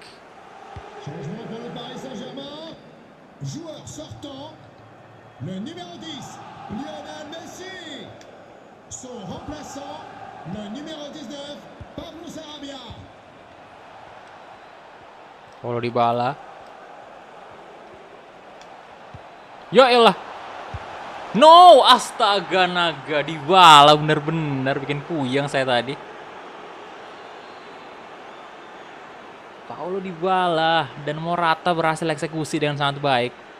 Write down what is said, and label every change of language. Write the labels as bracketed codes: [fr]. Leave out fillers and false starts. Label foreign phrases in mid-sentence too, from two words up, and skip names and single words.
[fr] Changement pour le Paris Saint-Germain. Joueur sortant. Le numéro 10, Lionel Messi. Son remplaçant, le numéro 19, Pablo Sarabia. [id] Paulo Dybala. Ya elah. No, astaga naga Dybala bener-bener bikin puyeng saya tadi. Paulo Dybala dan Morata berhasil eksekusi dengan sangat baik.